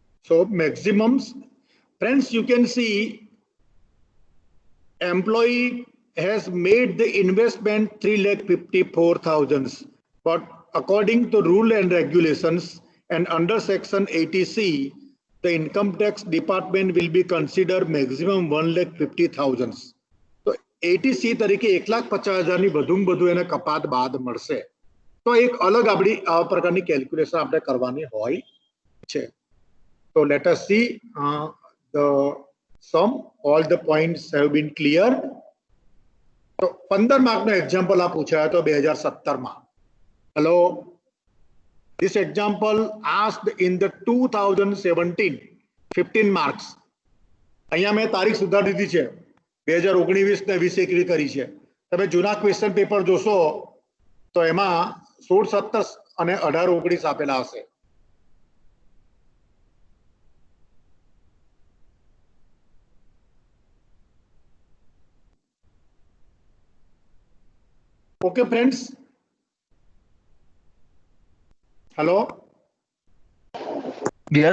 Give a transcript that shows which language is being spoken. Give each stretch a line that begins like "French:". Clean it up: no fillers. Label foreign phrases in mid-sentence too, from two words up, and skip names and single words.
English: So maximums, friends, you can see employee has made the investment 3,54,000, but according to rule and regulations and under section 80C, the income tax department will be considered maximum 1,50,000.
Gujarati: So 80C તરીકે 1,50,000 ની વધુમાં વધુ એને કપાત બાદ મળશે. તો એક અલગ આપણી આ પ્રકારની કેલ્ક્યુલેશન આપણે કરવાની હોય છે.
English: So let us see the sum. All the points have been cleared.
Gujarati: તો 15 માર્કનો એક્ઝામ્પલ આ પૂછાયો હતો 2017 માં. હેલો,
English: this example asked in the 2017 15 marks.
Gujarati: અહીંયા મેં તારીખ સુધારી દીધી છે, 2019 ને 2021 કરી છે. તમે જૂના ક્વેશ્ચન પેપર જોશો તો એમાં 16, 17 અને 18, 19 આપેલા હશે.
English: Okay, friends. Hello. Yes,